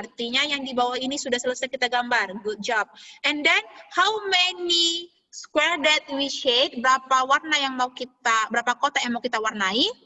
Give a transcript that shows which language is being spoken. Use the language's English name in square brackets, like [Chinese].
[Indonesian] Artinya yang di bawah ini sudah selesai kita gambar. [English] Good job. And then how many square that we shade? [Indonesian] Berapa warna yang mau kita, berapa kotak yang mau kita warnai?